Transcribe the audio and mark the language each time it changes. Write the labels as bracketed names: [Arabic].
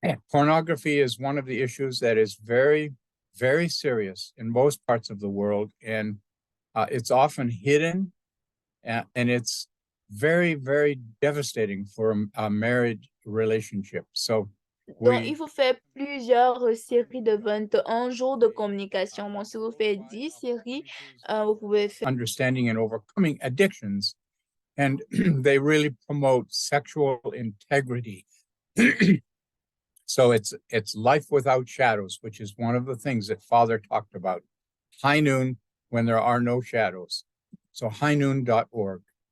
[English] Pornography is one of the issues that is very, very serious in most parts of the world, and it's often hidden, and it's very, very devastating for a married relationship. So [French] Donc, il faut faire plusieurs séries de 21 jours de communication. Bon, si vous faites 10 séries, vous pouvez faire... [English] Understanding and overcoming addictions, and they really promote sexual integrity. So it's life without shadows, which is one of the things that Father talked about. High noon when there are no shadows. So highnoon.org.